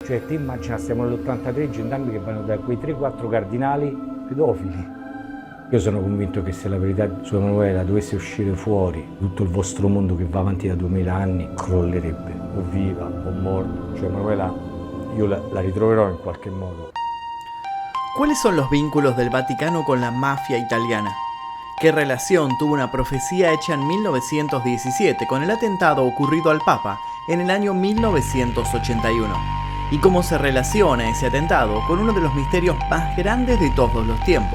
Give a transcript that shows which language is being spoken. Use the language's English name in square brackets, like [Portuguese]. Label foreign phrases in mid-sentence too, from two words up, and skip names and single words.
[Italian] Cioè te immagina, stiamo nell'83 gendarmi che vanno da quei 3-4 cardinali pedofili. Io sono convinto che se la verità su Emanuela dovesse uscire fuori, tutto il vostro mondo che va avanti da 2000 anni crollerebbe, o viva o morta. Cioè Emanuela io la ritroverò in qualche modo. [Spanish] ¿Cuáles son los vínculos del Vaticano con la mafia italiana? ¿Qué relación tuvo una profecía hecha en 1917 con el atentado ocurrido al Papa en el año 1981? ¿Y cómo se relaciona ese atentado con uno de los misterios más grandes de todos los tiempos?